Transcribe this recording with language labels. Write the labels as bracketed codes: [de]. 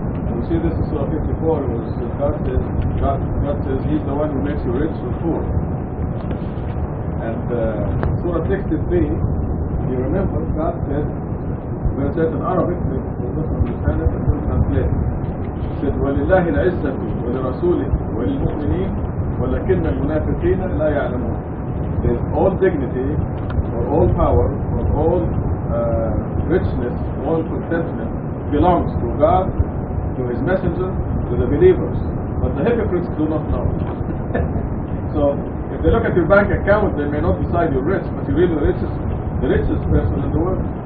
[en] And we see this in Surah 54, where God says He's the one who makes you rich or poor. And Surah 63, if you remember, God said, when it says in Arabic, we don't understand it, and we'll translate it. [ar] He said, وَلِلَّهِ الْعِزَّةُ وَلِرَسُولِهِ وَلِلْمُؤْمِنِينَ وَلَكِنَّ الْمُنَافِقِينَ لَا يَعْلَمُونَ. [en] There's all dignity, or all power, or all richness, all contentment belongs to God, to His messenger, to the believers. But the hypocrites do not know. So, if they look at your bank account, they may not decide you're rich, but you're really the richest person in the world.